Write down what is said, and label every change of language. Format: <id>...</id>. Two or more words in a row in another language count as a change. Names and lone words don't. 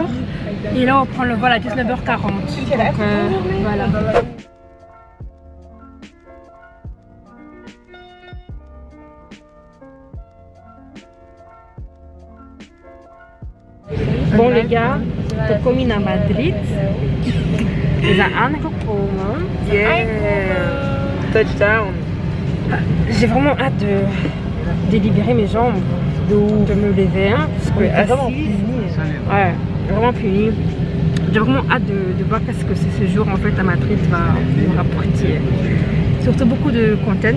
<fr>Et là on prend le vol à 19h40. Donc voilà. Bon les gars,</fr> <nl>we komen naar Madrid. We zijn aangekomen.</nl> <en>Yeah. Touchdown.</en> <fr>J'ai vraiment hâte de libérer mes jambes, de me lever, hein, parce que c'est vraiment puni. Ouais, vraiment puni. J'ai vraiment hâte de voir qu'est-ce que ce jour en fait à Madrid va nous rapporter. Surtout beaucoup de content.</fr>